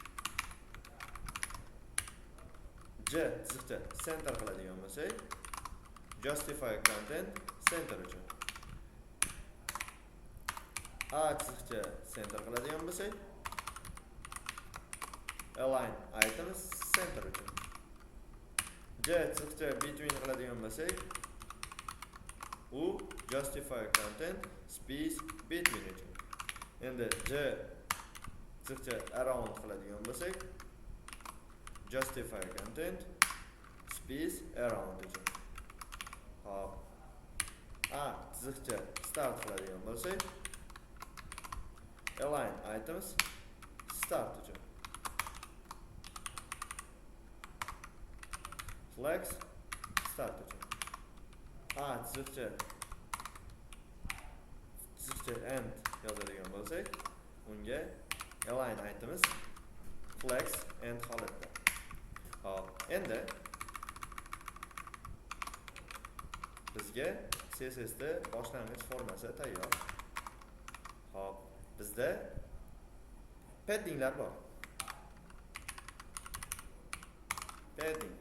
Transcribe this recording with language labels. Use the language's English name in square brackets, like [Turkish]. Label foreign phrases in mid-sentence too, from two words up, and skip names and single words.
[Uzbek] J chiqcha center qiladigan bo'lsak, [English] justify content center [Uzbek] uchun. A chiqcha center qiladigan bo'lsak, [English] align items center [Uzbek] uchun. J chiqcha between qiladigan bo'lsak, u [English] justify content space between [Uzbek] uchun. Endi J chiqcha around qiladigan bo'lsak, [English] justify content space around uchun. [Uzbek] Hop. A chiqcha start qiladigan bo'lsak, [English] align items start [Uzbek] uchun. [English] Flex start uchun. [Uzbek] A chiqcha end yozadigan bo'lsak, unga [English] align items flex end [Uzbek] holatda. Hop, endi bizga CSS da boshlang'ich formasi tayyor. Hop, bizda paddinglar bor. Paddings.